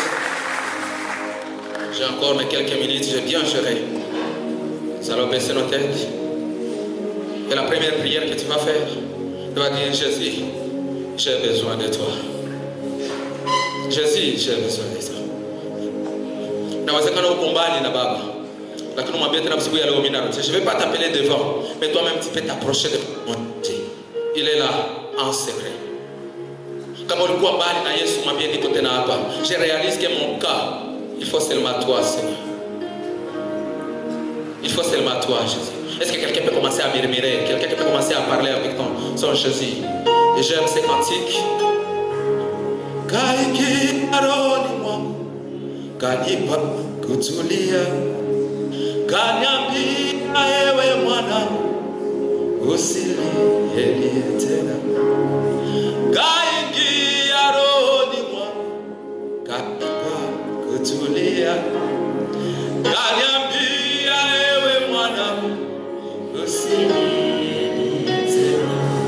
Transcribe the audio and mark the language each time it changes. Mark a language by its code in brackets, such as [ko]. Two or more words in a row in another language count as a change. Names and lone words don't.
[fr] J'ai encore mais quelques minutes, j'ai bien géré. Nous allons baisser nos têtes. Et la première prière que tu vas faire, tu vas dire, Jésus, j'ai besoin de toi. Jésus, j'ai besoin de toi. [sw] Nawezekana uko mbali na baba. Lakini umwambie tena siku ya leo mimi narudi. [fr] Je vais pas t'appeler devant, mais toi-même tu peux t'approcher de moi. Il est là en secret. [sw] Kama ulikuwa mbali na Yesu, mwambie niko tena hapa. [fr] Je réalise que mon cas, il faut seulement toi, Seigneur. Il faut seulement toi, Jésus. Est-ce que quelqu'un peut commencer à murmurer? Quelqu'un peut commencer à parler avec son Jésus? Et j'aime ces cantiques. [sw] Kaiki aroni mwangu kanipa kutulia, kaniambia ewe mwana usilie tena. Kaingia rohoni mwangu kanipa kutulia, kaniambia ewe mwana usilie tena.